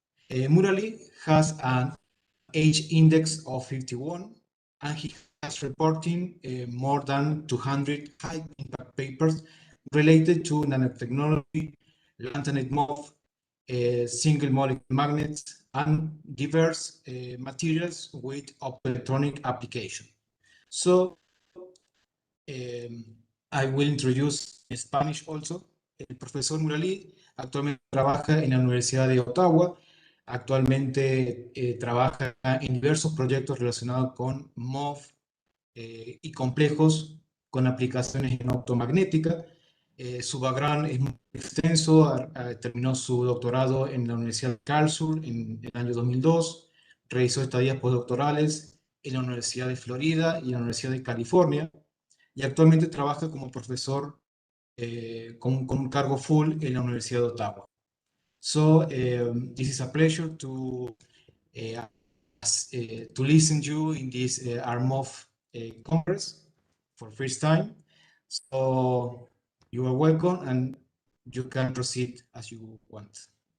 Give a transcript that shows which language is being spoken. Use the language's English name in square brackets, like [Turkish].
[English] Muralee has an age index of 51, and he has reporting more than 200 high impact papers related to nanotechnology, lanthanide MOF, single molecule magnets, and diverse materials with optoelectronic application. So I will introduce in Spanish also. [Spanish] El profesor Muralee actualmente trabaja en la Universidad de Ottawa. Actualmente trabaja en diversos proyectos relacionados con MOF y complejos con aplicaciones en optomagnética. Su background es muy extenso. Terminó su doctorado en la Universidad de Karlsruhe en el año 2002. Realizó estadías postdoctorales en la Universidad de Florida y en la Universidad de California. Y actualmente trabaja como profesor con un cargo full en la Universidad de Ottawa. [English] So this is a pleasure to listen to you in this ArMOF conference for first time. So you are welcome, and you can proceed as you want.